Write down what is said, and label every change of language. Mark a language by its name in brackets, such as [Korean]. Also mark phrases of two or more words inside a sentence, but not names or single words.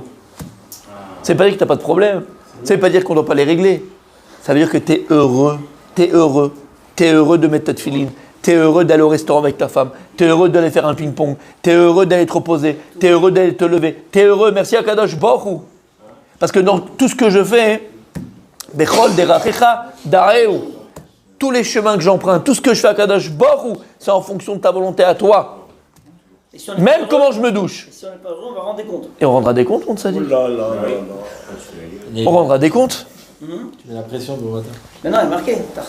[French] Ça veut pas dire que tu n'as pas de problème. Ça veut pas dire qu'on ne doit pas les régler. Ça veut dire que tu es heureux. Tu es heureux. Tu es heureux de mettre ta tefilin. Tu es heureux d'aller au restaurant avec ta femme. Tu es heureux d'aller faire un ping-pong. Tu es heureux d'aller te reposer. Tu es heureux d'aller te lever. Tu es heureux. Merci à [Hebrew] קדוש ברוך הוא. [French] Parce que dans tout ce que je fais, [Hebrew] בכל דרכיך דעהו. [French] Tous les chemins que j'emprunte, tout ce que je fais à [Hebrew] קדוש ברוך הוא, [French] c'est en fonction de ta volonté à toi. Si même comment je me douche. Si on n'est pas heureux, on va rendre des comptes. Et on rendra des comptes, on te dit. On rendra des comptes. Tu mets la pression de matin. Mais non, il est marqué.